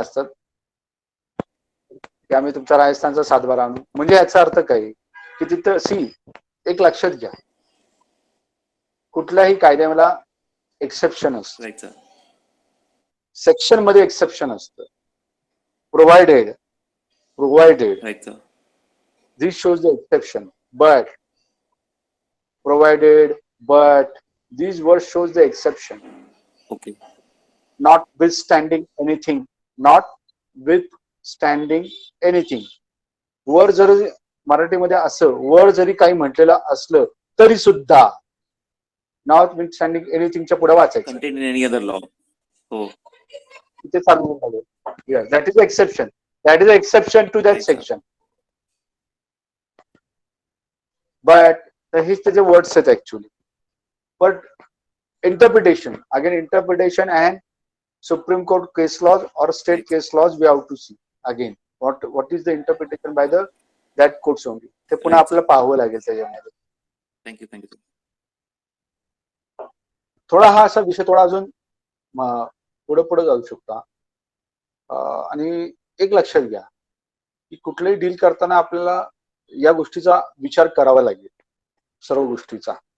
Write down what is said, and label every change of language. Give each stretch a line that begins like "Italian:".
Marathi: असतात की आम्ही तुमच्या राजस्थानचा सातबारा आणू. म्हणजे याचा अर्थ काय की तिथं एक लक्षात घ्या, कुठल्याही कायद्याला एक्सेप्शन असतं,
English: Right sir.
Marathi: सेक्शन मध्ये एक्सेप्शन असतं.
English: Provided right sir. this shows the exception, but provided, but these words shows the exception, okay. notwithstanding anything, notwithstanding anything.
Marathi: वर जर मराठीमध्ये असं वर जरी काही म्हटलेलं असलं तरी सुद्धा
English: notwithstanding एनिथिंगच्या
Marathi: पुढे वाचायचं
English: Contain in any other law. हो.
Marathi: तिथे चालू झालं.
English: That is exception. That is exception to that Right, sir. Section.
Marathi: But हेच त्याचे वर्ड्स आहेत actually.
English: But interpretation, again interpretation and Supreme Court case laws or state Right. case laws we have to see again what is the interpretation by the that courts only.
Marathi: ते पुन्हा
English: Right, sir.
Marathi: आपल्याला पाहावं लागेल त्याच्यामध्ये.
English: Thank you.
Marathi: थोडा हा असा विषय थोडा अजून पुढे जाऊ शकता. आणि एक लक्षात घ्या की कुठलंही डील करताना आपल्याला या गोष्टीचा विचार करावा लागेल, सर्व गोष्टीचा.